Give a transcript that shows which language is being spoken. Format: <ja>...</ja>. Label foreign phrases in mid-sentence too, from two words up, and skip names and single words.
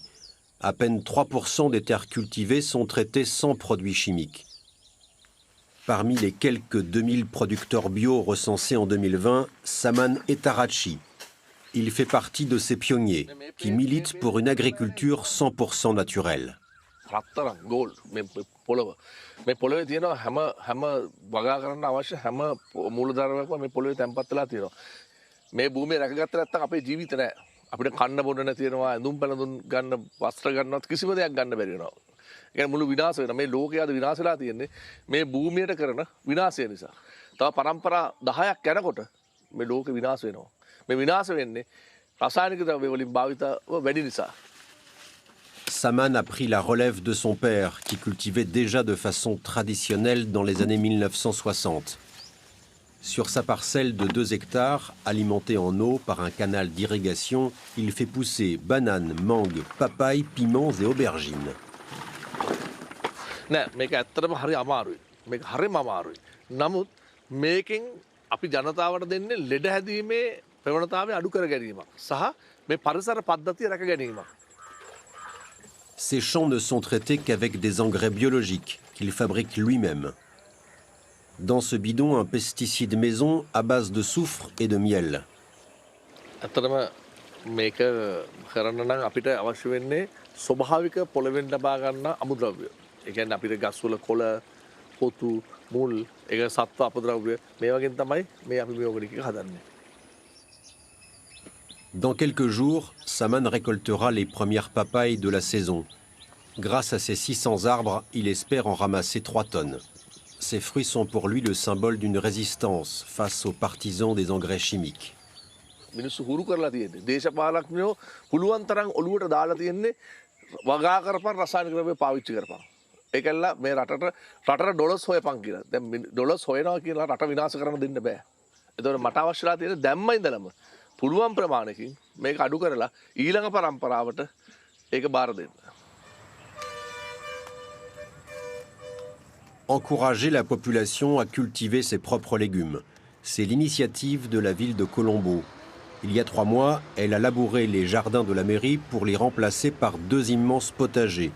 <fr>À peine 3% des terres cultivées sont traitées sans produits chimiques. Parmi les quelques 2000 producteurs bio recensés en 2020, Saman Etarachi. Il fait partie de ces pionniers qui militent pour une agriculture 100% naturelle.</fr> <si>අපිට කන්න බොන්න නැති වෙනවා ඇඳුම් පැළඳුම් ගන්න වස්ත්‍ර ගන්නවත් කිසිම දෙයක් ගන්න බැරි වෙනවා. ඒ කියන්නේ මුළු විනාශ වෙනවා. මේ ලෝකය අද විනාශ වෙලා තියෙන්නේ මේ භූමියට කරන විනාශය නිසා. තව පරම්පරා 10ක් යනකොට මේ ලෝකෙ විනාශ වෙනවා. මේ විනාශ වෙන්නේ රසායනික ද්‍රව්‍ය වලින් භාවිතව වැඩි නිසා.</si> <fr>Saman a pris la relève de son père qui cultivait déjà de façon traditionnelle dans les années 1960. Sur sa parcelle de 2 hectares, alimentée en eau par un canal d'irrigation, il fait pousser bananes, mangues, papayes, piments et aubergines.</fr> <si>නෑ මේක ඇත්තටම හරි අමාරුයි. මේක හරිම අමාරුයි. නමුත් මේකෙන් අපි ජනතාවට දෙන්නේ ලෙඩ හැදීමේ ප්‍රවණතාවය අඩු කර ගැනීමක් සහ මේ පරිසර පද්ධතිය රැක ගැනීම.</si> <fr>Ces champs ne sont traités qu'avec des engrais biologiques qu'il fabrique lui-même. Dans ce bidon, un pesticide maison à base de soufre et de miel.</fr> <si>ඇත්තටම මේක කරන්න නම් අපිට අවශ්‍ය වෙන්නේ ස්වභාවික පොළවෙන් ලබා ගන්න අමුද්‍රව්‍ය. ඒ කියන්නේ අපිට ගස්වල කොළ, පොතු, මුල්, ඒක සත්ව අපද්‍රව්‍ය මේ වගේන් තමයි මේ අපි මේ ඕගනික් එක හදන්නේ.</si> <fr>Dans quelques jours, Saman récoltera les premières papayes de la saison. Grâce à ses 600 arbres, il espère en ramasser 3 tonnes. Ces fruits sont pour lui le symbole d'une résistance face aux partisans des engrais chimiques.</fr> <si>මිනිස්සු හුරු කරලා තියෙන්නේ. දේශපාලඥයෝ පුළුවන් තරම් ඔළුවට දාලා තියෙන්නේ වගා කරපන් රසායනික ද්‍රව්‍ය පාවිච්චි කරපන්. ඒකල්ලා මේ රටට ඩොලර්ස් හොයපන් කියලා. දැන් ඩොලර්ස් හොයනවා කියලා රට විනාශ කරන්න දෙන්න බෑ. ඒතකොට මට අවශ්‍යලා තියෙන්නේ දැම්ම ඉඳලම පුළුවන් ප්‍රමාණයකින් මේක අඩු කරලා ඊළඟ පරම්පරාවට ඒක බාර දෙන්න.</si> <fr>Encourager la population à cultiver ses propres légumes. C'est l'initiative de la ville de Colombo. Il y a 3 mois, elle a labouré les jardins de la mairie pour les remplacer par 2 immenses potagers.</fr>